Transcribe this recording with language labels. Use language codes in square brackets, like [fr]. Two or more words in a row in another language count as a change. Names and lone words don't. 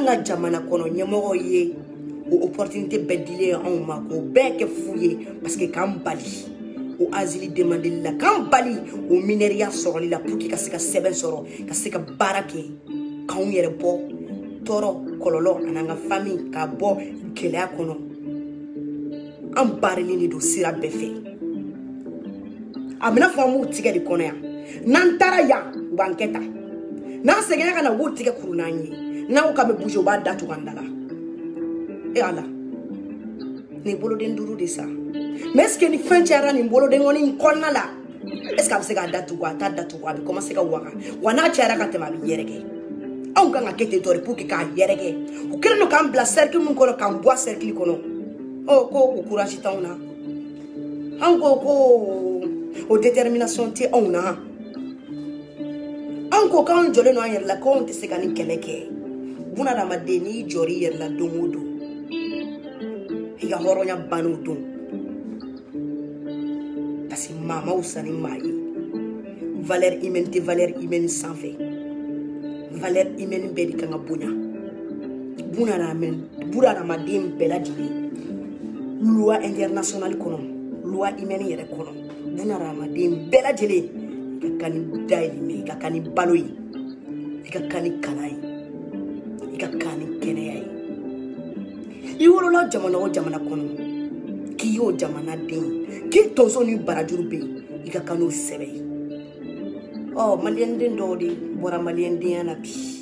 [bm] ka jamana kɔnɔ ɲɛmɔgɔw ye o opportunité bɛɛ dilen anw ma k'o bɛɛ kɛ fu ye [fr] parce que [bm] k'an bali o asile demandeli la k'an bali o mineriya sɔrɔli la [fr] pour que [bm] ka se ka sɛbɛn sɔrɔ ka se ka baara kɛ k'anw yɛrɛ bɔ tɔɔrɔ kɔlɔlɔ an'an ka famille k'a bɔ gɛlɛya kɔnɔ an baarilen de don sira bɛɛ fɛ a bɛna fɔ an b'u tigɛ de kɔnɔ yan n'an taara yan u b'an kɛ tan n'an seginna ka na u b'u tigɛ kuru n'an ye n'an ko k'an bɛ bouger u b'a datugu an da la e ala nin boloden duuru de sa [fr] mais est ce que [bm] ni fɛn cayara nin boloden kɔni in kɔnɔna la [fr] est ce que [bm] a bɛ se k'a datugu a t'a datugu a bɛ commencer ka waga wa n'a cayara ka tɛmɛ a bɛ yɛrɛkɛ anw kan ka kɛ ten tɔ de [fr] pour que [bm] k'a yɛrɛkɛ u kɛlen don k'an bila cercle min kɔnɔ k'an bɔ a cercle kɔnɔ ɔ ko o courage t'anw na an ko ko o détermination tɛ anw na an ko k'anw jɔlen don an yɛrɛ la k'anw tɛ se ka nin kɛlɛ kɛ bunadamaden n'i jɔr'i yɛrɛ la don o don i ka hɔrɔnya ban'o don [fr] parce que [bm] maa ma wusa ni maa ye [fr] valeur humaine [bm] tɛ [fr] valeur humaine [bm] sanfɛ [fr] valeur humaine [bm] bɛɛ de kan ka bonya bunadamaden bɛɛ lajɛlen [fr] loi internationale [bm] kɔnɔ [fr] loi humaine [bm] yɛrɛ kɔnɔ bunadamaden bɛɛ lajɛlen i ka kan ni dahirimɛ i ka kan ni balo ye i ka kan ni kalan ye i ka kan ni kɛnɛya ye i wolola jamana o jamana kɔnɔ k'i y'o jamana den k'i tonso ni barajuru bɛ yen i ka kan n'o sɛbɛ ye ɔ maliyɛn den dɔw de bɔra maliyɛn denya na bi